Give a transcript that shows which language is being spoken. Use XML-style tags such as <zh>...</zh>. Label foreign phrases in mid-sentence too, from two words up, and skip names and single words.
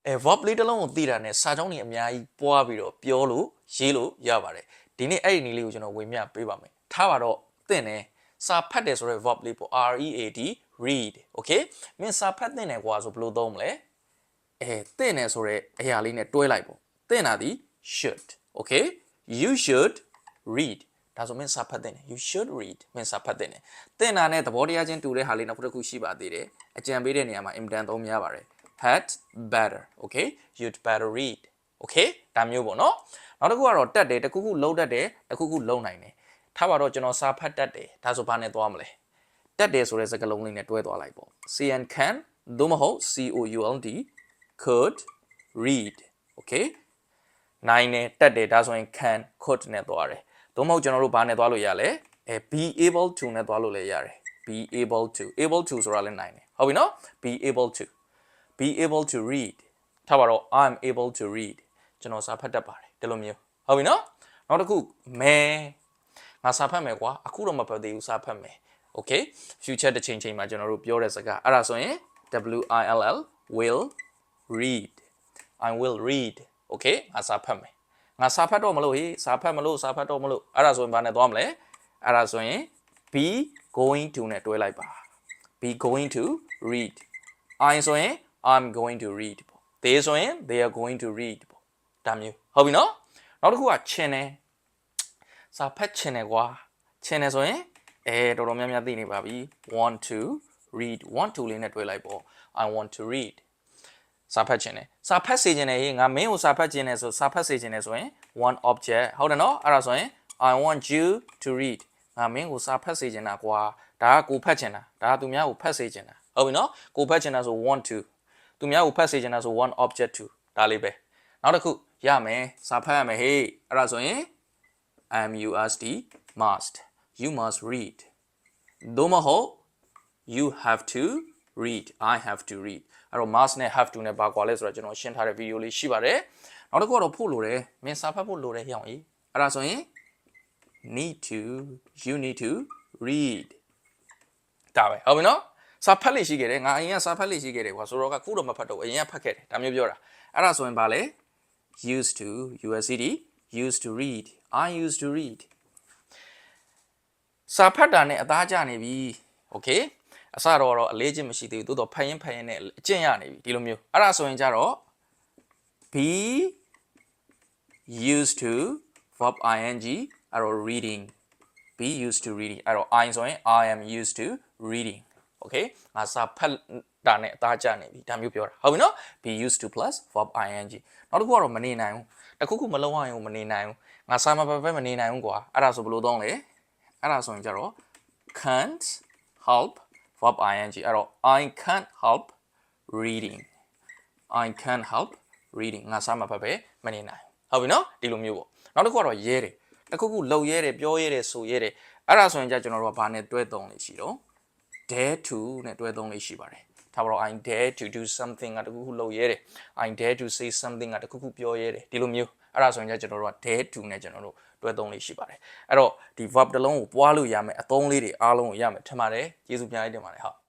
<my>verb လေးတစ်လုံးကိုသိတာနဲ့စာကြောင်းတွေအများကြီးပွားပြီးတော့ပြောလို့ရေးလို့ရပါတယ်ဒီနေ့အဲ့ဒီနည်းလေးကိုကျွန်တော်ဝေမျှပေးပါမယ်ထားပါတော့သင်တယ်စာဖတ်တယ်ဆိုတဲ့ verb လေးပေါ့</my> <en>read read okay</en> <my>မင်းစာဖ တ်သင်တယ်ကွာဆိုဘယ်လိုသုံးမလဲသင်တယ်ဆိုတဲ့အရာလေးနဲ့တွဲလိုက်ပေါ့သင်တာဒီ</my> <en>should okay you should read</en> <my>ဒါဆိုမင်းစာဖတ်သင်တယ်</my> <en>you should read</en> <my>မင်းစာဖတ်သင်တယ် သင်တာနဲ့သဘောတရားချင်းတူတဲ့ဟာလေးနောက်တစ်ခုရှိပါသေးတယ်အကြံပေးတဲ့နေရာမှာအင်မတန်သုံးများပါတယ်</my> <en>had better okay you'd better read okay</en> <my>ဒါမျိုးပေါ့နော်နောက်တစ်ခုကတော့တက်တယ်တစ်ခုခုလုံးတတ်တယ်တစ်ခုခုလုံးနိုင်တယ်ထားပါတော့ကျွန်တော်စာဖတ်တတ်တယ်ဒါဆိုဘာနဲ့သွားမလဲတက်တယ်ဆိုတဲ့စကားလုံးလေးနဲ့တွဲသွားလိုက်ပေါ့</my> <en>can can</en> <my>သို့မဟုတ်</my> <en>could could read okay</en> <my>နိုင်တယ်တက်တယ်ဒါဆိုရင်</my> <en>can could</en> <my>နဲ့သွားတယ်သို့မဟုတ်ကျွန်တော်တို့ဘာနဲ့သွားလို့ရလဲ</my> <en>be able to</en> <my>နဲ့သွားလို့လည်းရတယ်</my> <en>be able to</en> <my>ဆိုတာလည်းနိုင်တယ်ဟုတ်ပြီနော် be</my> <en>able to read</en> <my>ထားပါတော့</my> <en>I'm able to read</en> <my>ကျွန်တော်စာဖတ်တတ်ပါတယ်ဒီလိုမျိုးဟုတ်ပြီနော်နောက်တစ်ခုမဲငါစာဖတ်မယ်ကွာအခုတော့မဖတ်သေးဘူးစာဖတ်မယ်</my> <en>okay future</en> <my>တစ်ချိန်မှာကျွန်တော်တို့ပြောတဲ့စကားအဲ့ဒါဆိုရင်</my> <en>will read I will read okay</en> <my>ငါစာ ဖတ်မယ်ငါစာဖတ်တော့မလို့ဟေးစာဖတ်မလို့အဲ့ဒါဆိုရင်ဘာနဲ့သွားမလဲအဲ့ဒါဆိုရင်</my> <en>be going to</en> <my>နဲ့တွဲလိုက်ပါ</my> <en>be going to read I</en> <my>ဆိုရင်</my> <en>I'm going to read</en> <my>ပေါ့ they ဆိုရင် they are going to read ပေါ့ဒါမျိုးဟုတ်ပြီနော်နောက်တစ်ခုကချင်တယ်စာဖတ်ချင်တယ်ကွာချင်တယ်ဆိုရင်တော်တော်များများသိနေပါပြီ want</my> <en>to read want to</en> <my>လေးနဲ့တွဲလိုက်ပေါ့</my> <en>I want to read</en> <my>စာဖတ်ချင်တယ်စာဖတ်စေချင်တယ်ဟေးငါမင်းကိုစာဖတ်ချင်တယ်ဆိုစာဖတ်စေချင်တယ်ဆိုရင်</my> <en>one object</en> <my>ဟုတ်တယ်နော်အဲ့ဒါဆိုရင်</my> <en>I want you to read</en> <my>ငါမင်းကိုစာဖတ်စေချင်တာကွာဒါကကိုဖတ်ချင်တာဒါကသူများကိုဖတ်စေချင်တာဟုတ်ပြီနော်ကိုဖတ်ချင်တာဆို</my> <en>want to</en> <my>သူများကိုဖတ်စေချင်တာဆို</my> <en>one object to</en> <my>ဒါလေးပဲနောက်တစ်ခုရမယ်စာဖတ်ရမယ်ဟေးအဲ့ဒါဆိုရင်</my> <en>you must read</en> <my>သို့မဟုတ်</my> <en>you have to read I have to read</en> <my>အဲ့တော့ must နဲ့</my> <en>have to</en> <my>နဲ့ပါကွာလဲဆိုတော့ကျွန်တော်ရှင်းထားတဲ့ဗီဒီယိုလေးရှိပါတယ်နောက်တစ်ခုကတော့ဖို့လိုတယ်မင်းစာဖတ်ဖို့လိုတယ်ဟောင်းကြီးအဲ့ဒါဆိုရင်</my> <en>you need to read</en> <my>ဒါပဲဟုတ်ပြီနော်စာဖတ်လိရှိခဲ့တယ်ငါအရင်ကစာဖတ်လိရှိခဲ့တယ်ကွာဆိုတော့ကခုတော့မဖတ်တော့အရင်ကဖတ်ခဲ့တယ်ဒါမျိုးပြောတာအဲ့ဒါဆိုရင်ဘာလဲ</my> <en>used to read I used to read</en> <my>စာဖတ်တာနဲ့အသားကျနေပြီ okay အစတော့အလေးချင်းမရှိသေးဘူးသို့တော့ဖတ်ရင်နဲ့အကျင့်ရနေပြီဒီလိုမျိုးအဲ့ဒါဆိုရင်ကြတော့ be</my> <en>used to verb ing</en> <my>အဲ့တော့</my> <en>reading be used to reading</en> <my>အဲ့တော့ I ဆိုရင်</my> <en>I am used to reading okay</en> <my>ငါစာဖတ်တာနဲ့အသားကျနေပြီဒါမျိုးပြောတာဟုတ်ပြီနော်</my> <en>be used to plus verb ing</en> <my>နောက်တစ်ခုကတော့မနေနိုင်ဘူးတစ်ခုခုမလုံးဝရင်မနေနိုင်ဘူးငါစာမဖတ်မနေနိုင်ဘူးကွာအဲ့ဒါဆိုဘယ်လိုသုံးလဲအဲ့ဒါဆိုရင်ကြတော့</my> <en>can't help verb ing</en> <my>အဲ့တော့</my> <en>I can't help reading</en> <my>ငါစာမဖတ်ပဲမနေနိုင်ဟုတ်ပြီနော်ဒီလိုမျိုးပေါ့နောက်တစ်ခုကတော့ရဲတယ်တစ်ခုခုလှုပ်ရဲတယ်ပြောရဲတယ်ဆိုရဲတယ်အဲ့ဒါဆိုရင်ကျွန်တော်တို့ကဘာနဲ့တွဲသုံးလေးရှိတော့</my> <en>dare to</en> <my>နဲ့တွဲသုံးလေးရှိပါတယ်ထားပါတော့</my> <en>I dare to do something</en> <my>ကတခုခုလုပ်ရဲတယ်</my> <en>I dare to say something</en> <my>ကတခုခုပြောရဲတယ်ဒီလိုမျိုးအဲ့ဒါဆိုရင်ကျွန်တော်တို့က</my> <en>dare to</en> <my>နဲ့ကျွန်တော်တို့တွဲသုံးလေးရှိပါတယ်အဲ့တော့ဒီ verb တစ်လုံးကိုပွားလို့ရမယ်အသုံးလေးတွေအားလုံးကိုရမယ်ထင်ပါတယ်ကျေးဇူးများတင်ပါတယ်ဟုတ်</my>